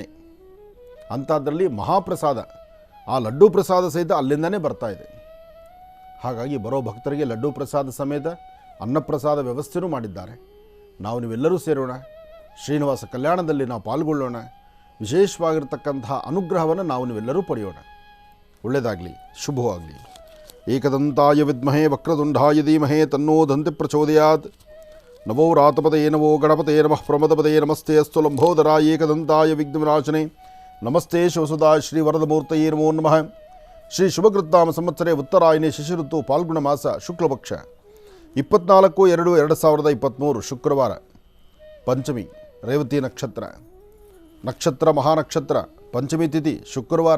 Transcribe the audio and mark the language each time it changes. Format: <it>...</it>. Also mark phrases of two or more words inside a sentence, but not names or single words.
<kn>ಅಂಥದ್ರಲ್ಲಿ ಮಹಾಪ್ರಸಾದ, ಆ ಲಡ್ಡು ಪ್ರಸಾದ ಸಹಿತ ಅಲ್ಲಿಂದನೇ ಬರ್ತಾ ಇದೆ. ಹಾಗಾಗಿ ಬರೋ ಭಕ್ತರಿಗೆ ಲಡ್ಡು ಪ್ರಸಾದ ಸಮೇತ ಅನ್ನಪ್ರಸಾದ ವ್ಯವಸ್ಥೆಯೂ ಮಾಡಿದ್ದಾರೆ. ನಾವು ನೀವೆಲ್ಲರೂ ಸೇರೋಣ, ಶ್ರೀನಿವಾಸ ಕಲ್ಯಾಣದಲ್ಲಿ ನಾವು ಪಾಲ್ಗೊಳ್ಳೋಣ, ವಿಶೇಷವಾಗಿರ್ತಕ್ಕಂತಹ ಅನುಗ್ರಹವನ್ನು ನಾವು ನೀವೆಲ್ಲರೂ ಪಡೆಯೋಣ. ಒಳ್ಳೆಯದಾಗಲಿ, ಶುಭವಾಗಲಿ.</kn> <sa>ಏಕದಂತಾಯ ವಿದ್ಮಹೇ ವಕ್ರತುಂಡಾಯ ಧೀಮಹೇ ತನ್ನೋ ದಂತಿ ಪ್ರಚೋದಯಾತ್. ನವೋ ರಾತಪದಯೇ ನವೋ ಗಣಪತಯೇ ನಮಃ ಪ್ರಮದಪದಯೇ ನಮಸ್ತೆ ಅಸ್ತು ಲಂಬೋದರಾಯ ಏಕದಂತಾಯ ವಿಘ್ನವಿನಾಶನೆ ನಮಸ್ತೆ ಶಿವಸುಧಾಯ ಶ್ರೀ ವರದಮೂರ್ತಯೇ ನಮೋ ನಮಃ. ಶ್ರೀ ಶುಭಕೃತ್ನಾಮ ಸಂವತ್ಸರೆ ಉತ್ತರಾಯಣಿ ಶಿಶಿಋತು ಪಾಲ್ಗುಣ ಮಾಸ ಶುಕ್ಲಪಕ್ಷ 24/2/2023 ಶುಕ್ರವಾರ, ಪಂಚಮಿ, ರೇವತಿ ನಕ್ಷತ್ರ, ನಕ್ಷತ್ರ ಮಹಾನಕ್ಷತ್ರ, ಪಂಚಮಿ ತಿಥಿ ಶುಕ್ರವಾರ.</sa>